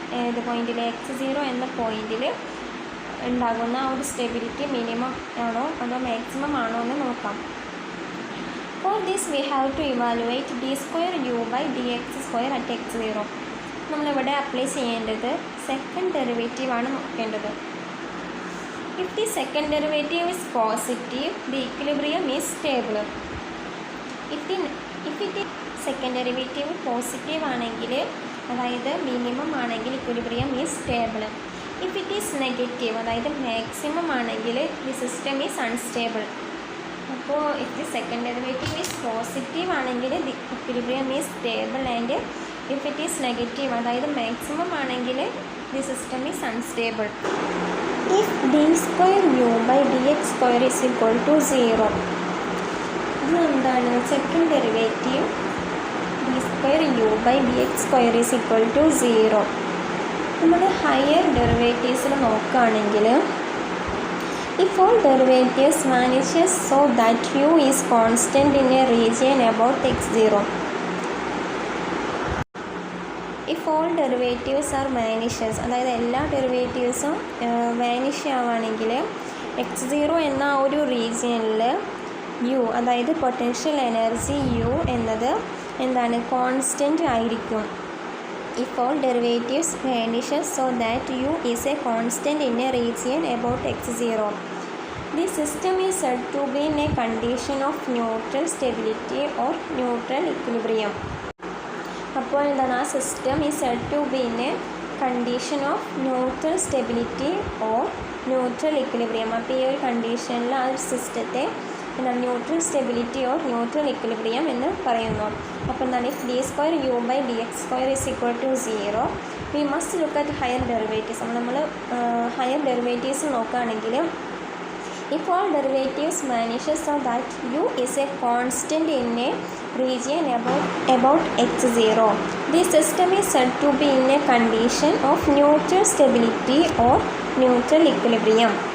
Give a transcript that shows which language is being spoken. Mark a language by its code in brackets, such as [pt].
[ml] ഏത് പോയിൻറ്റിൽ, x0 എന്ന പോയിൻറ്റിൽ ഉണ്ടാകുന്ന ആ ഒരു സ്റ്റെബിലിറ്റി മിനിമം ആണോ അതോ മാക്സിമം ആണോ എന്ന് നോക്കാം. [en] For this we have to evaluate d square u by d x square at x0. [ml] നമ്മളിവിടെ അപ്ലൈ ചെയ്യേണ്ടത് സെക്കൻഡ് ഡെറിവേറ്റീവാണ് നോക്കേണ്ടത്. [en] If the second derivative is positive, the equilibrium is stable. If it is second derivative positive [ml] ആണെങ്കിൽ, അതായത് minimum ആണെങ്കിൽ [en] Equilibrium is stable. If it is negative, [ml] അതായത് maximum ആണെങ്കിൽ [en] The system is unstable. അപ്പോൾ if the second derivative is positive ആണെങ്കിൽ the equilibrium is stable. And if it is negative, [ml] അതായത് maximum ആണെങ്കിൽ [en] The system is unstable. If d square u by d x square is equal to 0, [ml] ഇത് എന്താണ്? [en] Second derivative d square u by d x square is equal to 0. [ml] നമ്മൾ higher ഡെറിവേറ്റീവ്സിൽ നോക്കുകയാണെങ്കിൽ, [en] if all derivatives vanishes so that u is constant in a region about x0. If all derivatives are vanishes, [ml] അതായത് എല്ലാ ഡെറിവേറ്റീവ്സും vanish ആവുകയാണെങ്കിൽ x0 എന്ന ഒരു റീജിയനിൽ U, അതായത് potential energy U എന്നത് എന്താണ്? കോൺസ്റ്റൻ്റ് ആയിരിക്കും. [en] If all derivatives vanishes so that u is a constant in a region about x0, the system is said to be in a condition of neutral stability or neutral equilibrium. [ml] അപ്പോൾ എന്താണ്? [en] ആ system is said to be in a condition of neutral stability or neutral equilibrium. [ml] അപ്പോൾ ഈ ഒരു കണ്ടീഷനിൽ ആ ഒരു സിസ്റ്റത്തെ എന്താണ്? Neutral stability or neutral equilibrium എന്ന് പറയുന്നു. അപ്പോൾ എന്താണ്? [en] If d square u by d x square is equal to 0, we must look at higher derivatives. [ml] അപ്പോൾ നമ്മൾ ഹയർ ഡെറിവേറ്റീവ്സ് നോക്കുകയാണെങ്കിൽ, [en] if all derivatives vanishes so that u is a constant in a region about x0, the system is said to be in a condition of neutral stability or neutral equilibrium.